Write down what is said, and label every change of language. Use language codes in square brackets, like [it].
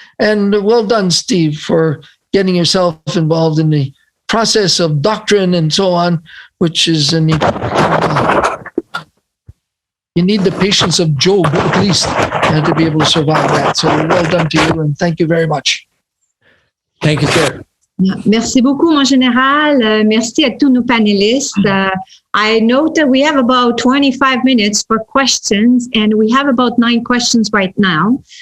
[en] And well done, Steve, for getting yourself involved in the process of doctrine and so on, which is you need the patience of Job, at least, to be able to survive that. So well done to you, and thank you very much. Thank you, sir. [fr] Merci beaucoup, mon général. Merci à tous nos panélistes. [en] I note that we have about 25 minutes for questions, and we have about 9 questions right now.